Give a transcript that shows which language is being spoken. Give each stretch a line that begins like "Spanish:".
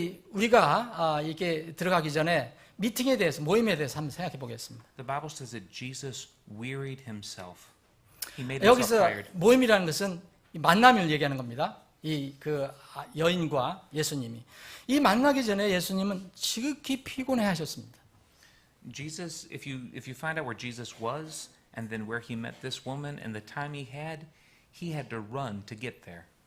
Korean: 우리가 이렇게 들어가기 전에 미팅에 대해서, 모임에 대해서 한번 생각해 보겠습니다.
English: The Bible says that Jesus wearied himself. He made himself
Korean: 여기서
English: tired.
Korean: 모임이라는 것은 만남을 얘기하는 겁니다. 그 여인과 예수님이. 이 만나기 전에 예수님은 지극히 피곤해 하셨습니다.
English: Jesus, if you find out where Jesus was and then where he met this woman and the time he had to run to get there.